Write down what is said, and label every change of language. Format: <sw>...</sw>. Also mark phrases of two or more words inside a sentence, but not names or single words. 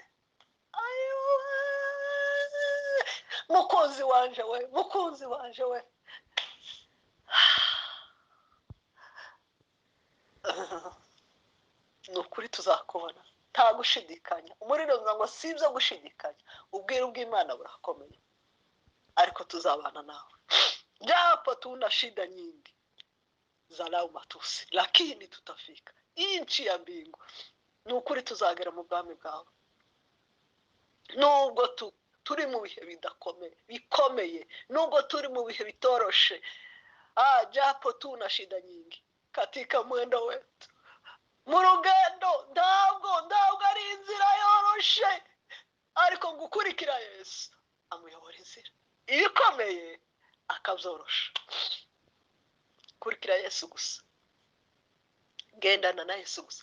<rn>Mukunzi wanje we, ni ukuri tuzakubona, nta gushidikanya. Umuriro ngo si ibyo gushidikanya, ubwiru bw'Imana burakomeye, ariko tuzabana nawe.</rn> <sw>Japo tuna shida nyingi za lau matusi, lakini tutafika inchi ya mbingu.</sw> <rn>Ni ukuri tuzagera mu bwami bwawe, nubwo turi mu bihe bikomeye, nubwo turi mu bihe bitoroshe.</rn> <sw>Japo tuna shida nyingi katika mwendo wetu,</sw> <rn>mu rugendo ntabwo ari inzira yoroshe, ariko gukurikira Yesu amuyobora inzira ibikomeye akabyorosha. Kurikira Yesu gusa, gendana na Yesu gusa.</rn>